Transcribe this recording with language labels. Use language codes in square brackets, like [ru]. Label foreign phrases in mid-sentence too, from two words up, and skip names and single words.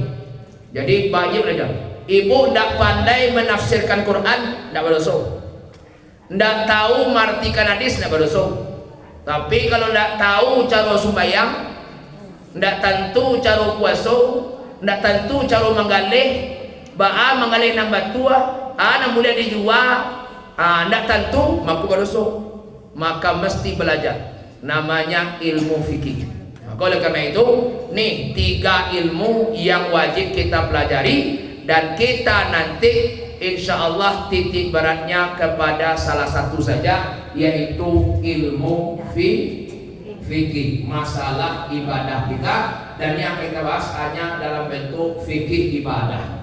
[id] Jadi wajib belajar. Ibu tidak pandai menafsirkan Quran, tidak berdosa. Tidak tahu martikan hadis, tidak berdosa. Tapi kalau tidak tahu cara sembahyang, tidak tentu cara puasa, tidak tentu cara menggalih, [min] ba'a menggalih nang batua, [id] nang boleh dijual, tidak tentu, maka berdosa. Maka mesti belajar, namanya ilmu fikih. Maka oleh karena itu nih tiga ilmu yang wajib kita pelajari, dan kita nanti insya Allah titik beratnya kepada salah satu saja, yaitu ilmu fikih, masalah ibadah kita, dan yang kita bahas hanya dalam bentuk fikih ibadah.